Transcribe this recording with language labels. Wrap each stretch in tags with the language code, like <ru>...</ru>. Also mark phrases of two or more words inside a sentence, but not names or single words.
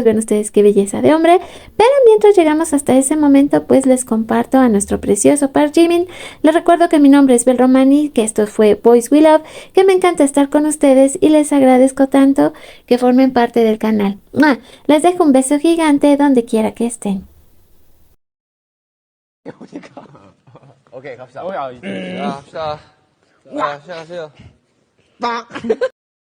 <es>Ven ustedes qué belleza de hombre. Pero mientras llegamos hasta ese momento, pues les comparto a nuestro precioso Park Jimin. Les recuerdo que mi nombre es Bel Romani, que esto fue Boys We Love, que me encanta estar con ustedes y les agradezco tanto que formen parte del canal. ¡Mua! Les dejo un beso gigante donde quiera que estén.</es> <ko>오케이 갑시다. 야, 갑시다. 야, 시작하세요.</ko>